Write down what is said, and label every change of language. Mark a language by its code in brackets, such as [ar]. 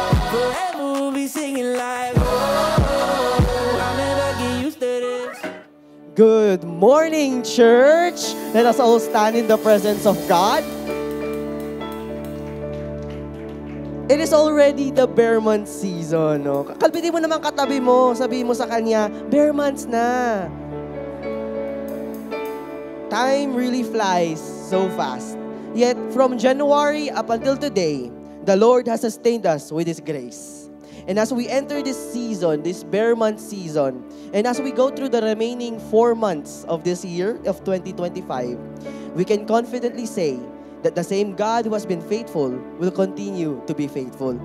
[en] Forever we'll be singing like, oh, I'll never get used to this. Good morning, church. Let us all stand in the presence of God. It is already the bare months season. [tl] No? Kalpitin mo naman katabi mo. Sabihin mo sa kanya, bare months na. [en] Time really flies so fast. Yet, from January up until today, the Lord has sustained us with His grace. And as we enter this season, this bare month season, and as we go through the remaining 4 months of this year, of 2025, we can confidently say that the same God who has been faithful will continue to be faithful.